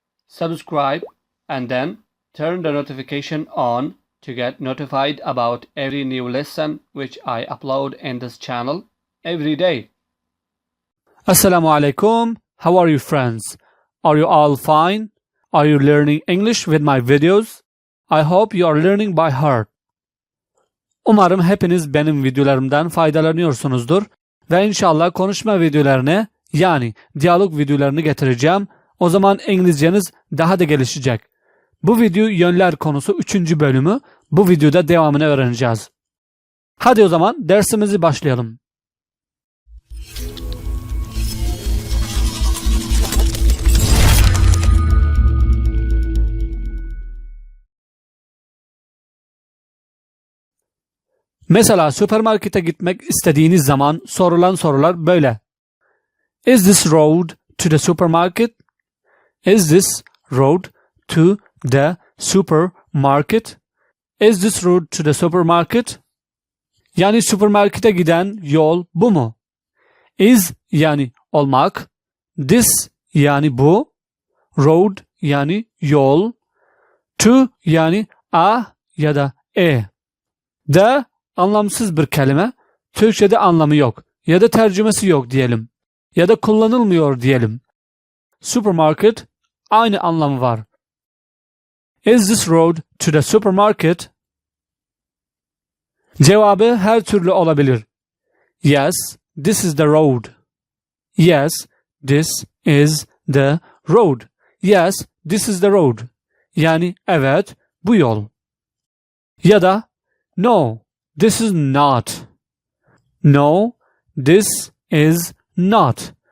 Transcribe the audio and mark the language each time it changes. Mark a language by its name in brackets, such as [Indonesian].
[English] subscribe, and then turn the notification on to get notified about every new lesson which I upload in this channel every day. [Arabic] Assalamu alaikum. [English] How are you, friends? Are you all fine? Are you learning English with my videos? I hope you are learning by heart. [Turkish] Umarım hepiniz benim videolarımdan faydalanıyorsunuzdur ve inşallah konuşma videolarını yani diyalog videolarını getireceğim. O zaman İngilizceniz daha da gelişecek. Bu video yönler konusu 3. bölümü. Bu videoda devamını öğreneceğiz. Hadi o zaman dersimizi başlayalım. Mesela süpermarkete gitmek istediğiniz zaman sorulan sorular böyle. [English] Is this road to the supermarket? Is this road to the supermarket? Is this road to the supermarket? [Turkish] Yani süpermarkete giden yol bu mu? Is yani olmak, this yani bu, road yani yol, to yani a ya da e. The anlamsız bir kelime, Türkçe'de anlamı yok ya da tercümesi yok diyelim ya da kullanılmıyor diyelim. Supermarket aynı anlamı var. [English] Is this road to the supermarket? [Turkish] Cevabı her türlü olabilir. [English] Yes, this is the road. Yes, this is the road. Yes, this is the road. [Turkish] Yani evet, bu yol. Ya da [English] no, this is not. No, this is not.